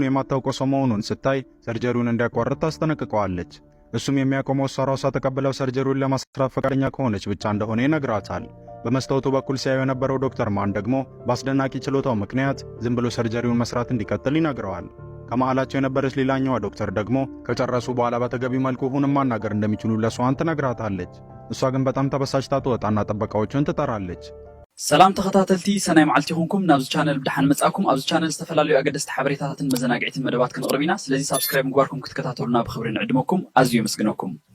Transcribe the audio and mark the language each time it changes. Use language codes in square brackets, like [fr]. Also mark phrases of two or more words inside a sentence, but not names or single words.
[am] የማታውቀው ሰው መሆኑን ስታይ ሰርጀሪውን እንዲያቋርጥ ታስጠነቅቀዋለች። እሱም የሚያቆመው እሷ ራሷ ተቀብለው ሰርጀሪውን ለማስራት ፈቃደኛ ከሆነች ብቻ እንደሆነ ይነግራታል። በመስታወቱ በኩል ሲያዩ የነበረው ዶክተር ማን ደግሞ በአስደናቂ ችሎታው ምክንያት ዝም ብሎ ሰርጀሪውን መስራት እንዲቀጥል ይነግረዋል። ከመሃላቸው የነበረች ሌላኛዋ ዶክተር ደግሞ ከጨረሱ በኋላ በተገቢው መልኩ ሁሉንም ማናገር እንደሚችሉ ለሶዋን ትነግራታለች። እሷ ግን በጣም ተበሳጭታ ትወጣና ጥበቃዎቹን ትጠራለች። [ti] ሰላም ተኸታተልቲ ሰናይ መዓልቲ ይኹንኩም ናብዚ ቻነል ብድሓን መጻኩም። ኣብዚ ቻነል ዝተፈላለዩ ኣገደስቲ ሓበሬታታትን መዘናግዒትን መደባት ክንቕርብ ኢና። ስለዚ ሳብስክራይብ ምግባርኩም ክትከታተሉና ብኽብሪ ንዕድመኩም። ኣዝዩ የመስግነኩም።